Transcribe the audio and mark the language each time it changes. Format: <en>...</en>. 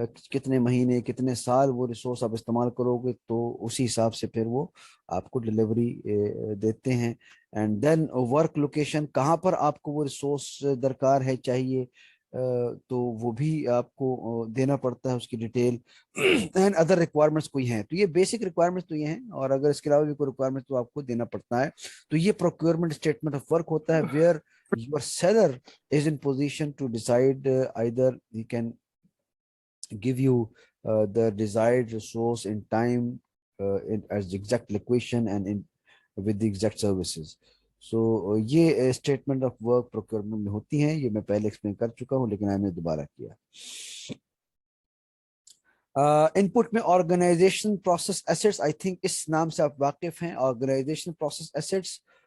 <ur>کتنے مہینے کتنے سال وہ ریسورس آپ استعمال کرو گے تو اسی حساب سے پھر وہ آپ کو ڈلیوری دیتے ہیں. اینڈ دین ورک لوکیشن, کہاں پر آپ کو وہ ریسورس درکار ہے چاہیے, تو وہ بھی آپ کو دینا پڑتا ہے اس کی ڈیٹیل. اینڈ ادر ریکوائرمنٹس کوئی ہیں, تو یہ بیسک ریکوائرمنٹس تو یہ ہیں, اور اگر اس کے علاوہ بھی کوئی ریکوائرمنٹ تو آپ کو دینا پڑتا ہے. تو یہ پروکیورمنٹ اسٹیٹمنٹ آف ورک ہوتا ہے,</ur> <en>Where your seller is in position to decide either he can give you the desired resource in time, as the exact location and in with the exact services.</en> <ur>So یہ statement of work procurement میں ہوتی ہیں. یہ میں پہلے explain کر چکا ہوں لیکن میں نے دوبارہ کیا. ان پٹ میں organization process assets, I think اس نام سے آپ واقف ہیں, آرگنائزیشن پروسیس ایسیٹس.</ur>